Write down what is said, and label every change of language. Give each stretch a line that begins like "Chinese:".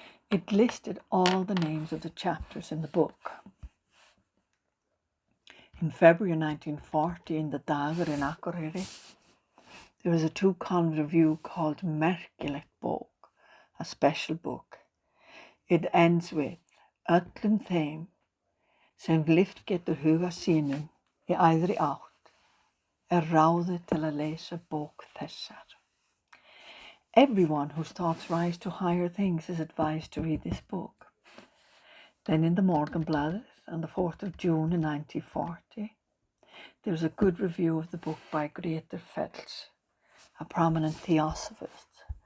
English: It listed all the names of the chapters in the book. In February 1940, in the Dagur in Akureyri, there was a 2-column review called Merkilegt bók, a special book. It ends with
Icelandic: öllum þeim sem lyft getur huga sínum í æðri átt ráðið til að lesa bók þessar.
English: Everyone whose thoughts rise to higher things is advised to read this book. Then in the Morgunblaðið on the 4th of June in 1940, there was a good review of the book by Grétar Fells, a prominent theosophist.